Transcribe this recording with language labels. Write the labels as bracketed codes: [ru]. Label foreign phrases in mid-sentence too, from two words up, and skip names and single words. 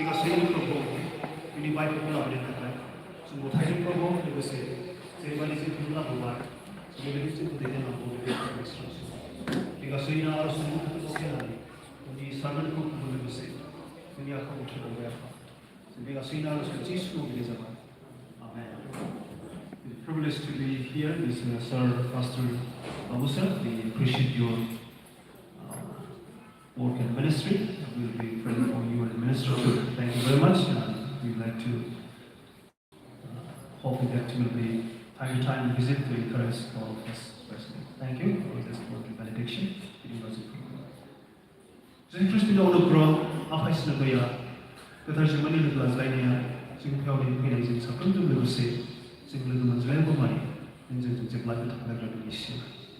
[brx] गासैनि प्रभु जोंनि बाइबलखौ लाबोनो थाखाय जों गथायनि प्रभु लोगोसे जेरैबायदि जोंखौ लाबोबाय बेबायदि जोंखौ दैदेननांगौ बे गासैनो आर'जनि थाखाय गसंनानै जोंनि सारमोनखौ लोगोसे जोंनि आखायाव उथ्रिबावबाय आफा जों बे गासैनो आर'जखौ जिसुखौ बिनाय जाबाय आमेन [en] Privileged to be here is Sir Pastor Babu sir. We appreciate your work and ministry. We will be praying for you and minister too. Thank you very much. We'd like to hope that you will be time to time visit to encourage all of us personally. Thank you for this wonderful benediction. [brx] जों ख्रिस्टनि अनुग्रह आफा इसोरनि दया गोथार जिउमानि लोगो लाज्लायनाया जों फैनाय जों साफ्रोमजों लोगोसे जों लोगो मोनज्लायबोबाय जों जेब्लाबो थाखाय इसोर